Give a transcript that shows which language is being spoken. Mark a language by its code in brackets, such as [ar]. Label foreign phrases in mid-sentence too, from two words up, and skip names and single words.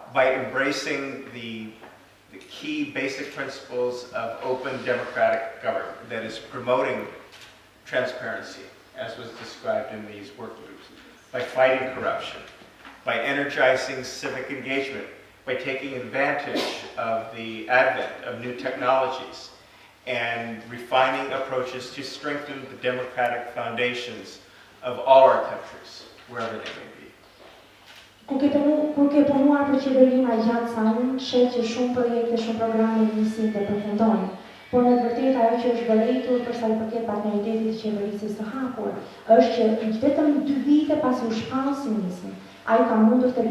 [en] By embracing the key basic principles of open democratic government that is promoting transparency, as was described in these work groups, by fighting corruption, by energizing civic engagement, by taking advantage of the advent of new technologies, and refining approaches to strengthen the democratic foundations of all our countries, wherever they may be. [sq] Kur ke punuar për qeverinë gjatë sa unë, sheh që shumë projekte, shumë programe nisin dhe përfundojnë. Por në të vërtetë ajo që është vërejtur për sa i përket partneritetit të qeverisë së hapur, është që vetëm 2 vite pas u shpallësi nisin, ai ka mundur të